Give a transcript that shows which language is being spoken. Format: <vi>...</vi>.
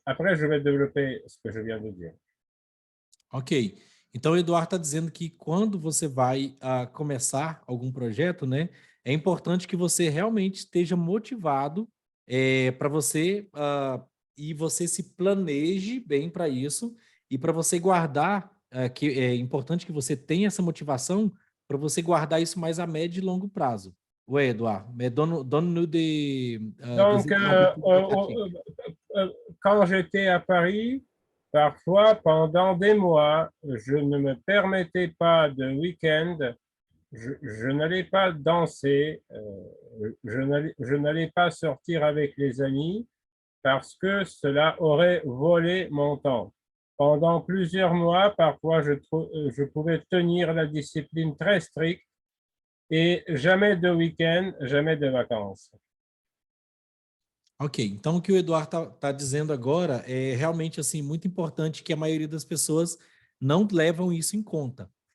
<fr>Après, je vais développer ce que je viens de dire. Ok.</fr> <pt>Então, o Eduardo está dizendo que quando você vai começar algum projeto, né, é importante que você realmente esteja motivado para você e você se planeje bem para isso e para você guardar, que é importante que você tenha essa motivação para você guardar isso mais a médio e longo prazo.</pt> <fr>Ué, Eduardo, mais donne-nous des Donc, exemples plus pratiques. quand j'étais à Paris, parfois, pendant des mois, je ne me permettais pas de week-end, je n'allais pas danser, je n'allais pas sortir avec les amis parce que cela aurait volé mon temps. Pendant plusieurs mois, parfois, je pouvais tenir la discipline très stricte et jamais de week-end, jamais de vacances.</fr> <pt>Ok, então o que o Eduardo tá dizendo agora é realmente assim muito importante que a maioria das pessoas não levam isso em conta.</pt>